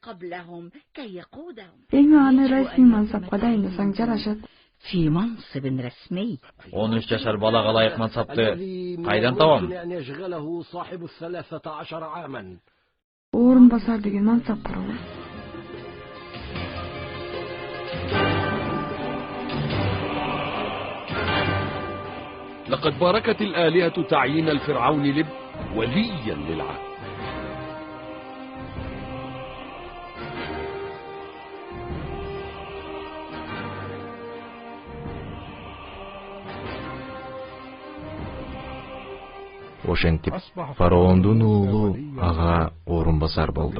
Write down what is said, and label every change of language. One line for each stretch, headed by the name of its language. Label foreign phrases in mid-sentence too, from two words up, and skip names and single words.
Kyrgyz: Эң аны расмий мансапка дайындасаң жарашат. 13 жашар балага ылайык мансапты кайдан табам? Орун басар деген мансап бар.
Arabic: لقد باركت الآلهة تعيين الفرعون لب وليا للعهد.
Kyrgyz: Ошентип фараондун уулу ага орун басар болду.